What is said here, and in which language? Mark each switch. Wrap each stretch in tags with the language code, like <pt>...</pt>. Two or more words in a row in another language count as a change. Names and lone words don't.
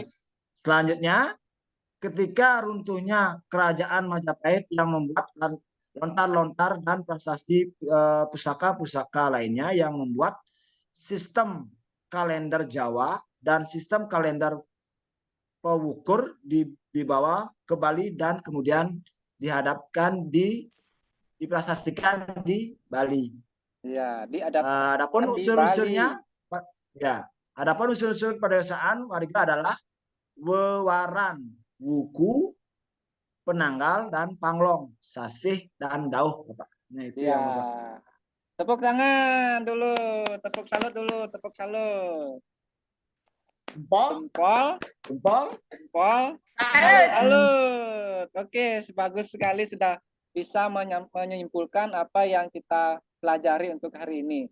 <id>Selanjutnya, ketika runtuhnya kerajaan Majapahit yang membuat lontar-lontar dan prestasi pusaka-pusaka lainnya yang membuat sistem kalender Jawa dan sistem kalender Pewukur dibawa ke Bali dan kemudian diprasastikan di Bali. Iya, Adapun unsur-unsurnya, ya, adapun unsur-unsur pedesaan warga adalah wewaran, wuku, penanggal dan panglong, sasih dan dauh, Bapak. Nah, itu ya. yang Bapak. Tepuk tangan dulu, tepuk salut dulu, tepuk salut. Jempol, Jempol, jempol, jempol, salut. Oke, bagus sekali sudah bisa menyimpulkan apa yang kita pelajari untuk hari ini.</id>